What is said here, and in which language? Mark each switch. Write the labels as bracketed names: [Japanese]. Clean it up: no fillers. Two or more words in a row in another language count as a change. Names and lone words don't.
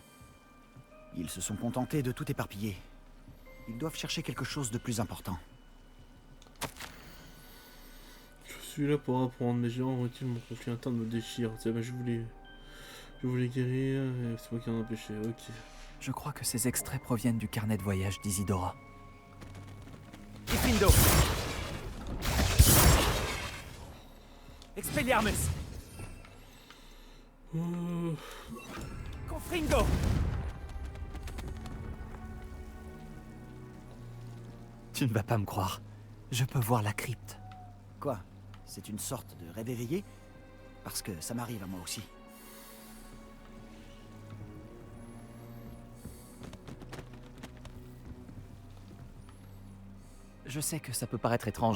[French] Ils se sont contentés de tout éparpiller. Ils doivent chercher quelque chose de plus important. Je suis là pour apprendre, mais j'ai envie mon conflit interne me déchire. C'est bah, je voulais guérir, et c'est moi qui en ai empêché, ok. Je crois que ces extraits proviennent du carnet de voyage d'Isidora. Gryffindor. Expelliarmus. Confringo. Tu ne vas pas me croire. Je peux voir la crypte. Quoi? C'est une sorte de rêve éveillé? Parce que ça m'arrive à moi aussi. Je sais que ça peut paraître étrange,